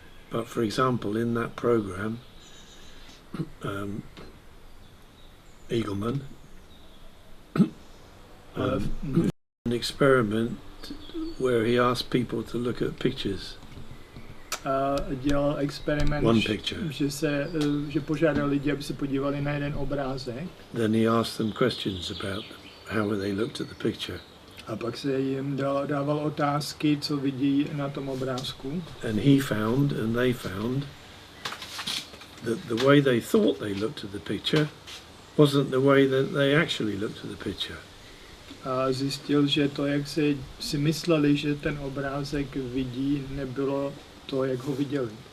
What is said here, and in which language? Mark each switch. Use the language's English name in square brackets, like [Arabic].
[English] But for example, in that program, Eagleman, an experiment where he asked people to look at pictures. [Czech] dělal experiment, [English] one picture. [Czech] že požádal lidi, aby se podívali na jeden obrázek. [English] Then he asked them questions about how they looked at the picture. [Czech] A pak se jim dával otázky, co vidí na tom obrázku. [English] And he found, and they found, that the way they thought they looked at the picture wasn't the way that they actually looked at the picture. [Czech] A zjistil, že to, jak si mysleli, že ten obrázek vidí, nebylo to, jak ho viděli.